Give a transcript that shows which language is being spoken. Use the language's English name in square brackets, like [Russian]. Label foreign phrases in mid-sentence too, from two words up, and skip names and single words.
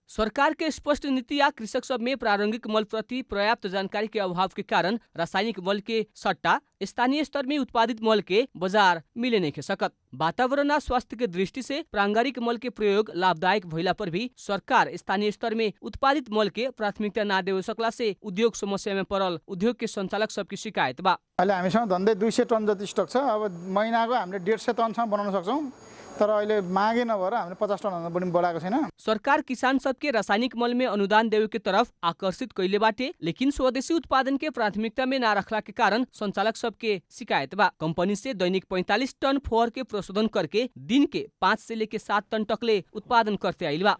[Bhojpuri] सरकार के स्पष्ट नीति या कृषक सब में प्रारंभिक मल प्रति पर्याप्त जानकारी के अभाव के कारण रासायनिक मल के सट्टा स्थानीय स्तर में उत्पादित मल के बाजार मिले नहीं सकत। वातावरण और स्वास्थ्य के दृष्टि से प्रारंभिक मल के प्रयोग लाभदायक भइला पर भी सरकार स्थानीय स्तर में उत्पादित मल के प्राथमिकता ना दे सकला से उद्योग समस्या में पड़ल उद्योग के संचालक सबकी शिकायत बा। [Nepali] अहिले हामीसँग झन्डै 200 टन जति स्टक छ। अब महिनाको हामीले 150 टनसम्म बनाउन सक्छौं, तर अहिले मागे नभएर हामीले 50 टन पनि बढाएको छैन। [Bhojpuri] सरकार किसान सबके रासायनिक मल में अनुदान देवे के तरफ आकर्षित कैले बाटे, लेकिन स्वदेशी उत्पादन के प्राथमिकता में ना रखला के कारण संचालक सबके शिकायत बा। कंपनी से दैनिक 45 टन फोहर के प्रशोधन करके दिन के 5 से लेके 7 टन तकले उत्पादन करते आइल बा।